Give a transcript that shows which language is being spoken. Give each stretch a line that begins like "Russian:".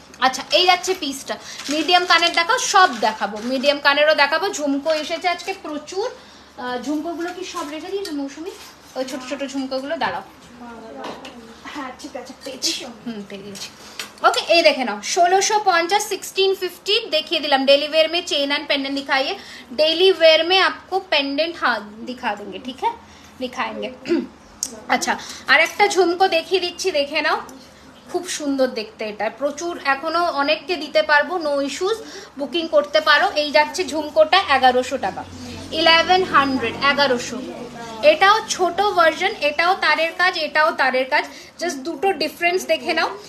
Bangla: আচ্ছা এই যাচ্ছে পিসটা, মিডিয়াম কানের দেখাও, সব দেখাবো, মিডিয়াম কানেরও দেখাবো। ঝুমকো এসেছে আজকে প্রচুর, ঝুমকোগুলো কি সব রেখে দিয়েছো মৌসুমি? ওই ছোট ছোট ঝুমকোগুলো দাঁড়াও, হ্যাঁ ঠিক আছে পেয়েছি, পেয়ে দিয়েছি।
Hindi: ओके ये देखे ना 1650, 1650 देखिए दिलम। डेली वेयर में चेन एंड पेंडेंट दिखाइए, डेली वेयर में आपको पेंडेंट हाँ दिखा देंगे, ठीक है दिखाएंगे।
Bangla: আচ্ছা আর একটা ঝুমকো দেখিয়ে দিচ্ছি, দেখে নাও, খুব সুন্দর দেখতে, এটা প্রচুর, এখনো অনেককে দিতে পারবো,
English: no issues,
Bangla: বুকিং করতে পারো। এই যাচ্ছে ঝুমকোটা 1100 টাকা, 1100, 1100। এটাও ছোট ভার্জন, এটাও তারের কাজ, এটাও তারের কাজ, জাস্ট দুটো ডিফারেন্স দেখে নাও।